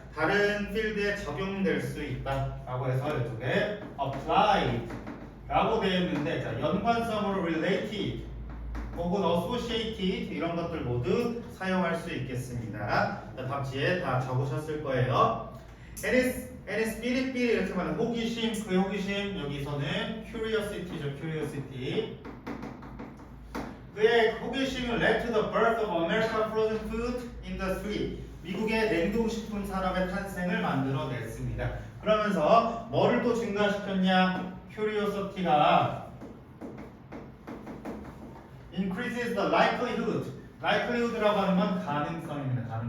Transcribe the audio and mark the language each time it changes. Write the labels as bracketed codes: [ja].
[ko] 다른 필드에 적용될 수 있다라고 해서 이쪽에 applied 라고 되어 있는데, 자, 연관성으로 related 혹은 associated 이런 것들 모두 사용할 수 있겠습니다. 자, 답지에 다 적으셨을 거예요. and 삐리삐리 이렇게 말하는 호기심, 그 호기심 여기서는 curiosity죠, curiosity. 그의 호기심은 [en] led to the birth of American frozen food industry. [ko] 미국의 냉동식품 산업의 탄생을 만들어냈습니다. 그러면서 뭐를 또 증가시켰냐? curiosity가 [en] increases the likelihood [ko] 라고 하는 건 가능성입니다.